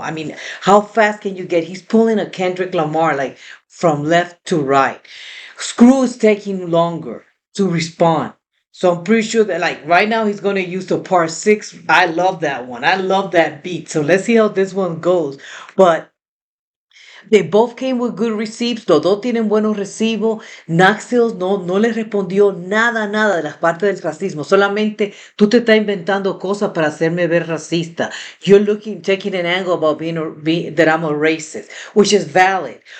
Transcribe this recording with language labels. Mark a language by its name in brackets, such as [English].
[English] I mean, how fast can you get? He's pulling a Kendrick Lamar like from left to right. Screw is taking longer to respond. So I'm pretty sure that like right now he's gonna use the part six. I love that one. I love that beat. So let's see how this one goes. But they both came with good receipts, [Spanish] los dos tienen buenos recibos. Naxos no les respondió nada de las partes del racismo. Solamente tú te estás inventando cosas para hacerme ver racista. [English] You're taking an angle about that I'm a racist, which is valid.